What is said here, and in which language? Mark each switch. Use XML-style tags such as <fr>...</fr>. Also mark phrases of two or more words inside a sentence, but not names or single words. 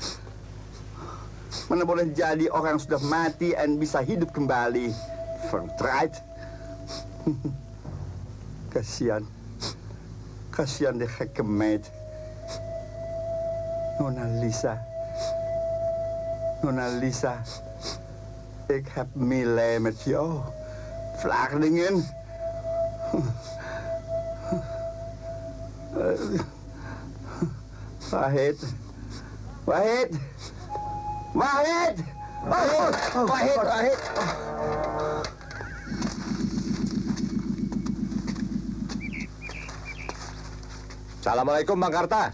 <id>Mana boleh jadi orang sudah mati dan bisa hidup kembali. Vertried. Kasihan.</id> <nl>Kasihan de gekke meid. Nona Lisa. Nona Lisa. Ik heb meelij met jou. Vlaardingen. Wahid. Wahid. Wahid. Wahid. Wahid. Wahid.</nl> <id>Assalamualaikum Bang Karta.</id>